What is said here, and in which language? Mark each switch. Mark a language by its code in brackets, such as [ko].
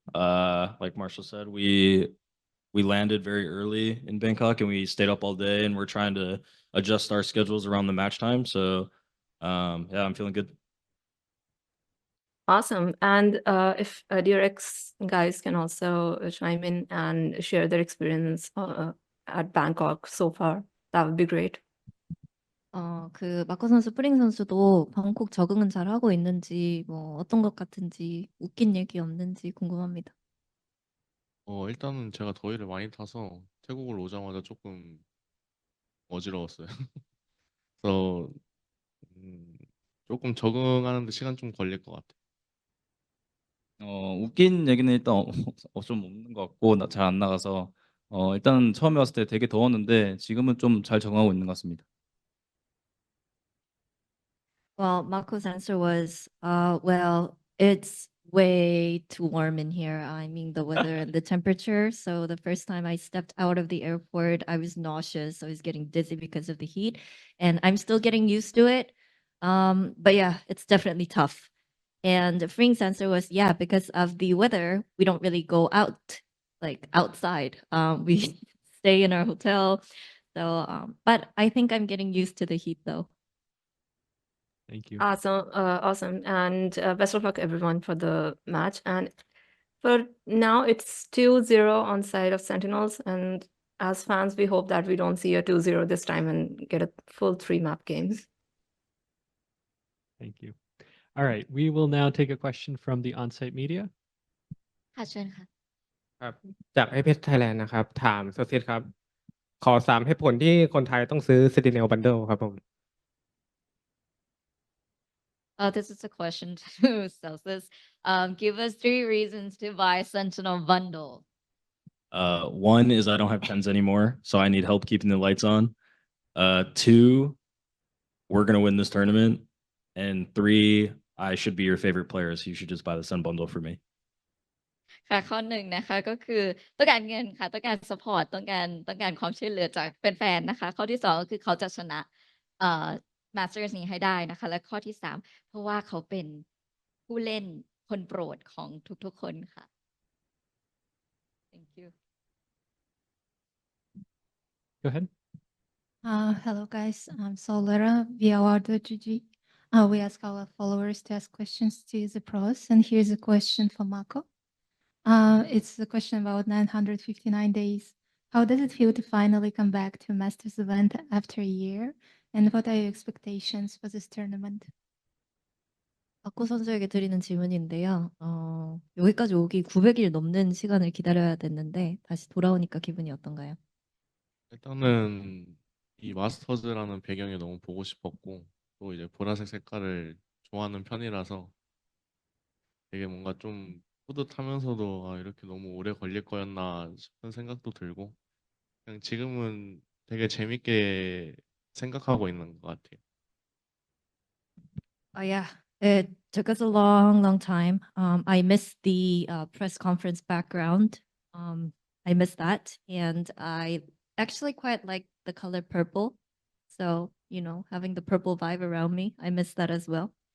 [en] Like Marshall said, we landed very early in Bangkok and we stayed up all day, and we're trying to adjust our schedules around the match time. So yeah, I'm feeling good. Awesome. And if DRX guys can also chime in and share their experience at Bangkok so far, that would be great. [ko] 그 마코 선수, 프링 선수도 방콕 적응은 잘 하고 있는지, 뭐 어떤 것 같은지, 웃긴 얘기 없는지 궁금합니다. 일단은 제가 더위를 많이 타서 태국을 오자마자 조금 어지러웠어요. 그래서 조금 적응하는데 시간 좀 걸릴 것 같아요. 웃긴 얘기는 일단 좀 없는 것 같고 잘 안 나가서 일단 처음에 왔을 때 되게 더웠는데 지금은 좀 잘 적응하고 있는 것 같습니다. [en] Well, Mako's answer was, well, it's way too warm in here. I mean, the weather and the temperature. So the first time I stepped out of the airport, I was nauseous. I was getting dizzy because of the heat, and I'm still getting used to it. But yeah, it's definitely tough. And Fring's answer was, yeah, because of the weather, we don't really go out, like outside. We stay in our hotel. So, but I think I'm getting used to the heat though. Thank you. Awesome. And best of luck everyone for the match. And for now, it's 2-0 on side of Sentinels. And as fans, we hope that we don't see a 2-0 this time and get a full 3-map game. Thank you. All right, we will now take a question from the on-site media. [th] ค่ะเชิญค่ะ ครับจากไอเพชรไทยแลนด์นะครับถามโซเซียครับขอ3เหตุผลที่คนไทยต้องซื้อ Sentinel Bundle ครับผม [en] This is a question to Zellsis. Give us 3 reasons to buy Sentinel Bundle. One is I don't have pens anymore, so I need help keeping the lights on. 2, we're gonna win this tournament, and 3, I should be your favorite player, so you should just buy the Sun Bundle for me. [th] ค่ะข้อหนึ่งนะคะก็คือต้องการเงินค่ะต้องการ support ต้องการความช่วยเหลือจากแฟนๆนะคะข้อที่2ก็คือเขาจะชนะMasters นี้ให้ได้นะคะและข้อที่3เพราะว่าเขาเป็นผู้เล่นคนโปรดของทุกๆคนค่ะ [en] Thank you. Go ahead. Hello guys, I'm Solera via Award.gg. We ask our followers to ask questions to the pros, and here's a question for Mako. It's a question about 959 days. How does it feel to finally come back to Masters event after a year? And what are your expectations for this tournament? [ko] 마코 선수에게 드리는 질문인데요. 여기까지 오기 900일 넘는 시간을 기다려야 됐는데 다시 돌아오니까 기분이 어떤가요? 일단은 이 마스터즈라는 배경이 너무 보고 싶었고 또 이제 보라색 색깔을 좋아하는 편이라서 되게 뭔가 좀 뿌듯하면서도 이렇게 너무 오래 걸릴 거였나 싶은 생각도 들고 그냥 지금은 되게 재밌게 생각하고 있는 것 같아요. [en] Yeah, it took us a long time. I missed the press conference background. I missed that, and I actually quite like the color purple. So, having the purple vibe around me, I miss that as well.